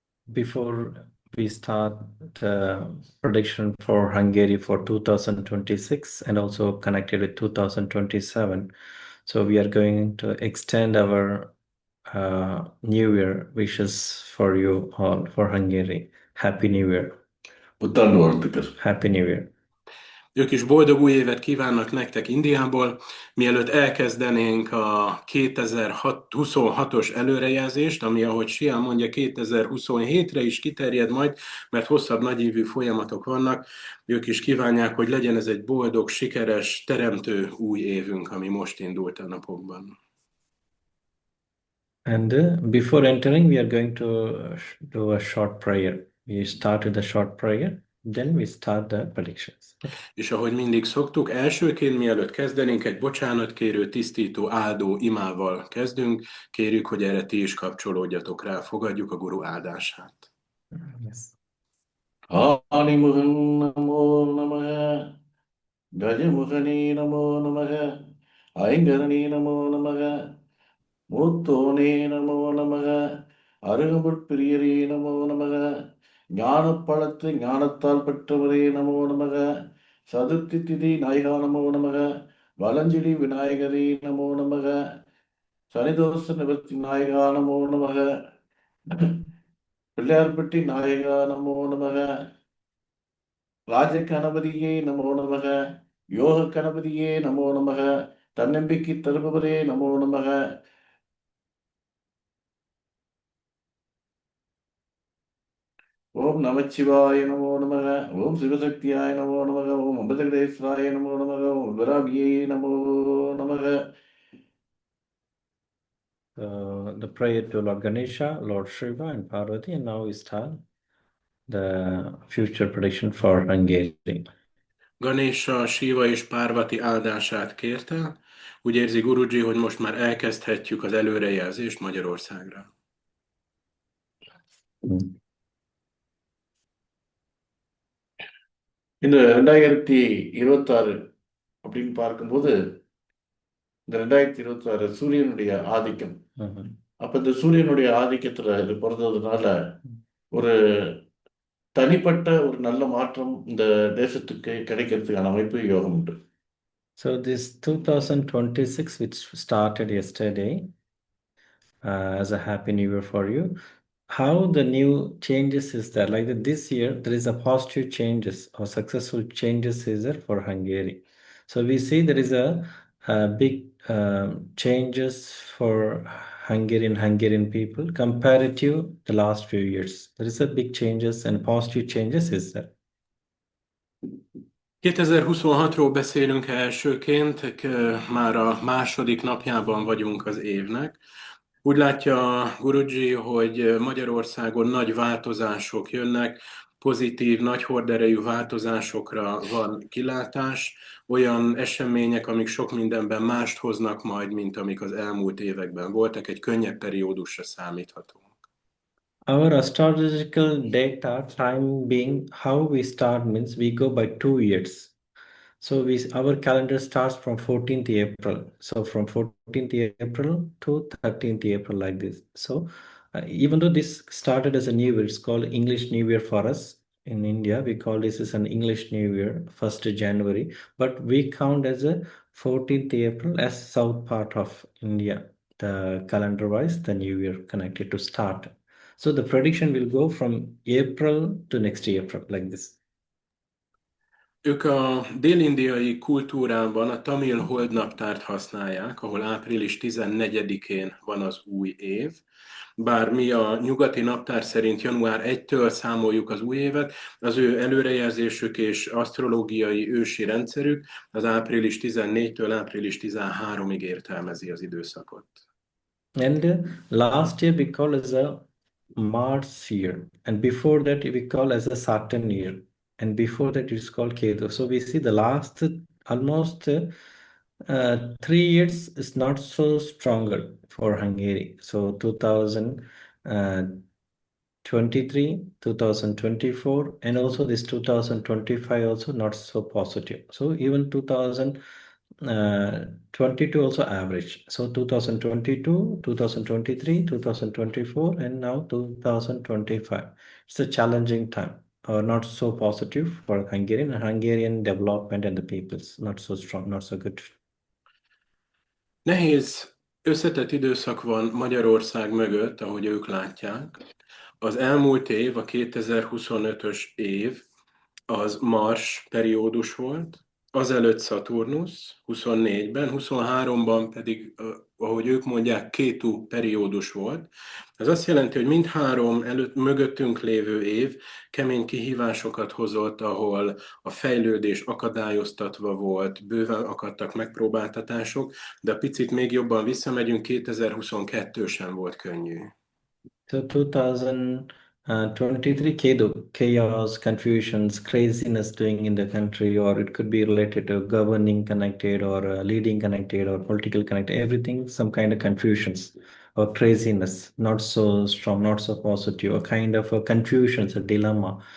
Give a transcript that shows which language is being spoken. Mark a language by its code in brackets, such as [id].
[en] Before we start the prediction for Hungary for 2026 and also connected with 2027, so we are going to extend our New Year wishes for you all for Hungary. Happy New Year. Happy New Year. [hu] Ők is boldog új évet kívánnak nektek Indiából. Mielőtt elkezdenénk a 2026-os előrejelzést, ami, ahogy Sián mondja, 2027-re is kiterjed majd, mert hosszabb, nagyívű folyamatok vannak, ők is kívánják, hogy legyen ez egy boldog, sikeres, teremtő új évünk, ami most indult a napokban. [en] And before entering, we are going to do a short prayer. We start with a short prayer, then we start the predictions. [hu] És ahogy mindig szoktuk, elsőként, mielőtt kezdenénk, egy bocsánatkérő, tisztító, áldó imával kezdünk. Kérjük, hogy erre ti is kapcsolódjatok rá, fogadjuk a guru áldását. [en] Yes. [ta] Animuhan namo namaha, Gajamuhani namo namaha, Aingarani namo namaha, Muttone namo namaha, Arugamurpriyare namo namaha, ஞானப்பழத்து ஞானத்தால் பெற்றவரே நமோ நமக, சதுர்த்தி திதி நாயகா நமோ நமக, வலஞ்சிடி விநாயகரே நமோ நமக, சனிதோஷ நிவர்த்தி நாயகா நமோ நமக, பிள்ளையார்பட்டி நாயகா நமோ நமக, ராஜ கணபதியே நமோ நமக, யோக கணபதியே நமோ நமக, தன்னம்பிக்கை தருபவரே நமோ நமக, ஓம் நமச்சிவாய நமோ நமக, ஓம் சிவசக்தியாய நமோ நமக, ஓம் அம்பதகடேஸ்வராய நமோ நமக, ஓம் விராகியே நமோ நமக. [en] The prayer to Lord Ganesha, Lord Shiva and Parvati, and now we start the future prediction for Hungary. [hu] Ganesha, Shiva és Párvati áldását kérte. Úgy érzi Guruji, hogy most már elkezdhetjük az előrejelzést Magyarországra. [ta] இந்த 2026 அப்படின்னு பார்க்கும்போது இந்த 2026 சூரியனுடைய ஆதிக்கம். அப்ப இந்த சூரியனுடைய ஆதிக்கத்துல இது பிறந்ததுனால ஒரு தனிப்பட்ட ஒரு நல்ல மாற்றம் இந்த தேசத்துக்கு கிடைக்கிறதுக்கான அமைப்பு யோகம் உண்டு. [en] So this 2026, which started yesterday as a happy new year for you, how the new changes is there? Like this year, there is a positive changes or successful changes is there for Hungary. So we see there is a big changes for Hungarian people compared to the last few years. There is a big changes and positive changes is there. [hu] 2026-ról beszélünk elsőként, már a második napjában vagyunk az évnek. Úgy látja Guruji, hogy Magyarországon nagy változások jönnek, pozitív, nagy horderejű változásokra van kilátás, olyan események, amik sok mindenben mást hoznak majd, mint amik az elmúlt években voltak, egy könnyebb periódusra számíthatunk. [en] Our astrological data time being how we start means we go by 2 years. So our calendar starts from 14th April. So from 14th April to 13th April, like this. So even though this started as a new year, it's called English New Year for us in India. We call this as an English New Year, 1st January, but we count as a 14th April as south part of India. The calendar wise, the new year connected to start. So the prediction will go from April to next April, like this. [hu] Ők a dél-indiai kultúrában a tamil holdnaptárt használják, ahol április 14-én van az új év, bár mi a nyugati naptár szerint január 1-től számoljuk az új évet, az ő előrejelzésük és asztrológiai ősi rendszerük az április 14-től április 13-ig értelmezi az időszakot. [en] And last year we call as a Mars year, and before that we call as a Saturn year, and before that it's called Ketu. So we see the last almost 3 years is not so stronger for Hungary. So 2023, 2024, and also this 2025 also not so positive. So even 2022 also average. So 2022, 2023, 2024, and now 2025. It's a challenging time, or not so positive for Hungarian development and the peoples. Not so strong, not so good. [hu] Nehéz, összetett időszak van Magyarország mögött, ahogy ők látják. Az elmúlt év, a 2025-ös év, az Mars periódus volt, azelőtt Szaturnusz 24-ben, 23-ban pedig, ahogy ők mondják, Kétu periódus volt. Ez azt jelenti, hogy mindhárom mögöttünk lévő év kemény kihívásokat hozott, ahol a fejlődés akadályoztatva volt, bőven akadtak megpróbáltatások, de picit még jobban visszamegyünk, 2022 sem volt könnyű. [en] So 2023 chaos, confusions, craziness doing in the country, or it could be related to governing connected or leading connected or political connected, everything, some kind of confusions or craziness, not so strong, not so positive, a kind of a confusions, a dilemma.